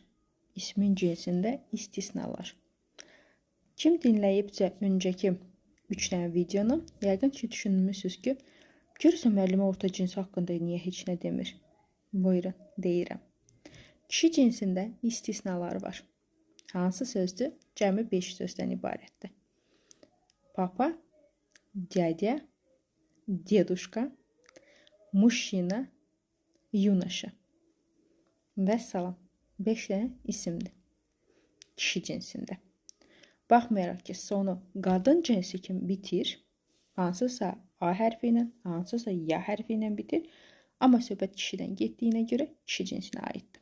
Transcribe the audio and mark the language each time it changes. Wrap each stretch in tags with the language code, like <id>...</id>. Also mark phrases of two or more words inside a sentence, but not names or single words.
<az>İsmin cinsində istisnalar. Kim dinləyibcə öncəki 3 dənə videonu. Yəqin ki, düşünmüsünüz ki, görürsən müəllimə orta cins haqqında niyə heç nə demir? Buyurun, deyirəm. Kişi cinsində istisnalar var. Hansı sözdür? Cəmi 5 sözdən ibarətdir.</az> <ru>Papa, dядя, дедушка, мужчина, юноша.</ru> <az>Vəssalam. 5 dənə isimdir. Kişi cinsində. Baxmayaraq ki, sonu qadın cinsi kimi bitir, hansısa A hərfi ilə, hansısa Y hərfi ilə bitir, amma söhbət kişidən getdiyinə görə kişi cinsinə aiddir.</az>